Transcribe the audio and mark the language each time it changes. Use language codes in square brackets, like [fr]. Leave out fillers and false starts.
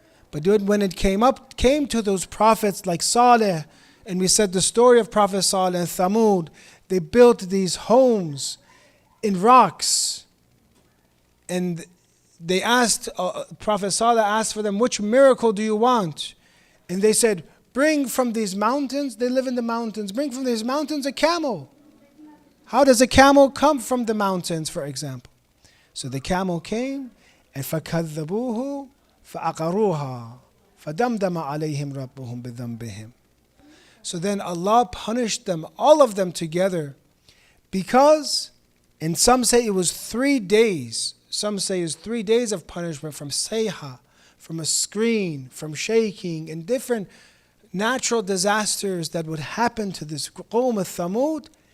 [en] But when it came to those prophets like Saleh, and we said the story of Prophet Saleh and Thamud, they built these homes in rocks, and they asked, Prophet Saleh asked for them, which miracle do you want? And they said, bring from these mountains, they live in the mountains, bring from these mountains a camel. How does a camel come from the mountains, for example? So the camel came, and [ar] فَكَذَّبُوهُ فَأَقَرُوهَا فَدَمْدَمَ عَلَيْهِمْ رَبُّهُمْ بِذَنْبِهِمْ. [en] So then Allah punished them, all of them together, because, and some say it was 3 days, some say it's 3 days of punishment from sayha, from a screen, from shaking, and different natural disasters that would happen to this Qawm al-Thamud.